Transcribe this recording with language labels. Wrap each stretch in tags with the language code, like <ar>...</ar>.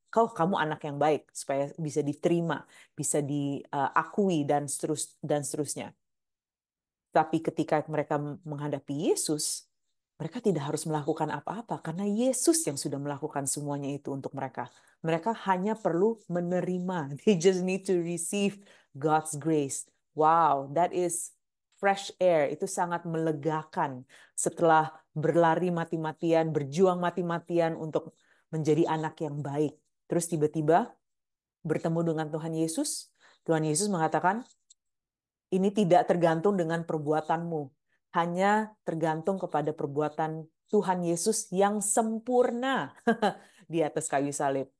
<id>kamu anak yang baik supaya bisa diterima, bisa diakui dan seterusnya. Tapi ketika mereka menghadapi Yesus, mereka tidak harus melakukan apa-apa karena Yesus yang sudah melakukan semuanya itu untuk mereka. Mereka hanya perlu menerima.</id> <en>They just need to receive God's grace. Wow, that is fresh air.</en> <id>Itu sangat melegakan setelah berlari mati-matian, berjuang mati-matian untuk menjadi anak yang baik. Terus tiba-tiba bertemu dengan Tuhan Yesus. Tuhan Yesus mengatakan, ini tidak tergantung dengan perbuatanmu, hanya tergantung kepada perbuatan Tuhan Yesus yang sempurna di atas kayu salib.</id>